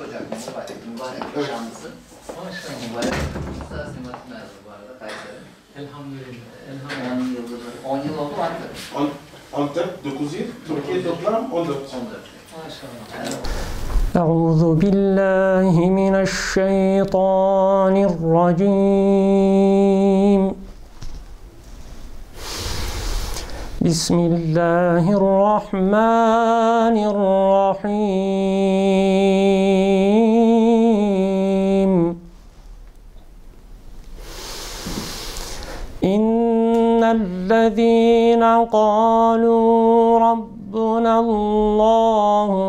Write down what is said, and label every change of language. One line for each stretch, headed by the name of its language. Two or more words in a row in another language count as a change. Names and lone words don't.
Turkish: mübarek şanlısı. Maşallah. Mübarek şanlısı Simat'ın yazdı bu arada Kayseri. Elhamdülillah. 10 yıldır, 10 yıl oldu artık. Antep 9 yıl, Türkiye toplam 14. 14. Maşallah.
Arabic: أعوذ بالله من الشيطان الرجيم بسم الله الرحمن الرحيم إن الذين قالوا ربنا الله